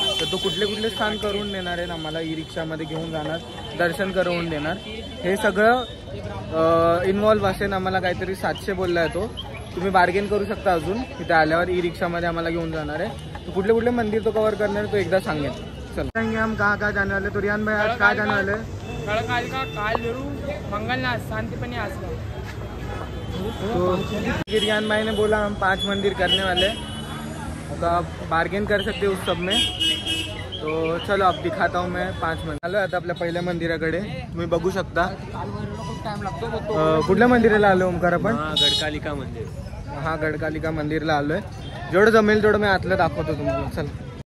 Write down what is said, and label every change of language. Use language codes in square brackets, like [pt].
[mr] तर तो कुठले स्थान करून देणार आहे आम्हाला, ई रिक्षामध्ये घेऊन जाणार, दर्शन करवून देणार. हे सगळं इन्व्हॉल्व असेल. आम्हाला काहीतरी 700 बोलला आहे तो. तुम्ही बार्गेन करू शकता अजून. तिथे आल्यावर ई रिक्षामध्ये आम्हाला घेऊन जाणार आहे. तो कुठले मंदिर तो कवर करणार तो एकदा सांगेल. [hi] चला हम कहाँ जाने वाले. तो रियान भाई आज कहाँ जाने वाले? गढ़कालिका, कालभैरू, मंगलनाथ, शांतिपनी आश्रम. तो रियान भाई ने बोला हम 5 मंदिर करने वाले, तो आप बार्गेन कर सकते हो उस सब में. तो चलो अब दिखाता हूँ मैं 5 मंदिर. [mr] आलो आता आपल्या पहिल्या मंदिराकडे. तुम्ही बघू शकता. कुठल्या मंदिराला आलो ओमकार आपण? गढ़कालिका मंदिर. हा गढ़कालिका मंदिरला आलोय. जेवढं जमेल तेवढं मी आतलं दाखवतो तुम्हाला. चला.